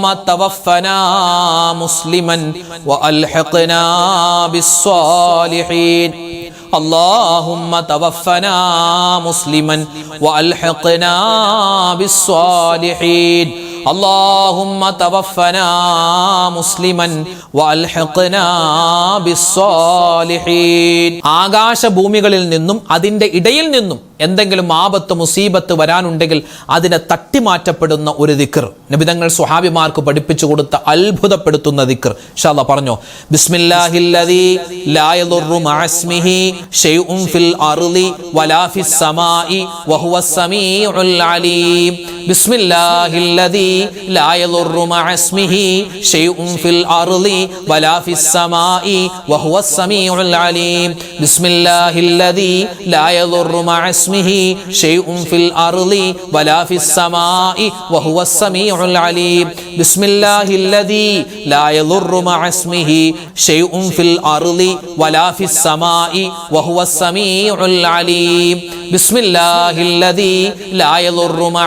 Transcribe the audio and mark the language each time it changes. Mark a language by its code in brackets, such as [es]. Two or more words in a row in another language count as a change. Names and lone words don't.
[ar] توفنا مسلما وألحقنا بالصالحين اللهم توفنا مسلما وألحقنا بالصالحين اللهم توفنا مسلما وألحقنا بالصالحين [ml] ആകാശഭൂമികളിൽ നിന്നും അതിൻ്റെ ഇടയിൽ നിന്നും എന്തെങ്കിലും ആപത്ത് മുസീബത്ത് വരാനുണ്ടെങ്കിൽ അതിനെ തട്ടിമാറ്റപ്പെടുന്ന ഒരു ദിക്ർ നബിതങ്ങൾ സ്വഹാബിമാർക്ക് പഠിപ്പിച്ചു കൊടുത്ത അത്ഭുതപ്പെടുത്തുന്ന ദിക്ർ [ar] إن شاء الله [ml] പറഞ്ഞോ [ar] بسم الله الذي لا يضر مع اسمه شيء في الأرض ولا في السماء وهو السميع العليم بسم الله الذي لا يضر مع اسمه شيء في الأرض ولا في السماء وهو السميع العليم بسم الله الذي لا يضر مع اسمه شيء في الأرض ولا في السماء وهو السميع العليم بسم الله الذي لا يضر مع اسمه شيء في الأرض ولا في السماء وهو السميع العليم بسم الله الذي لا يضر مع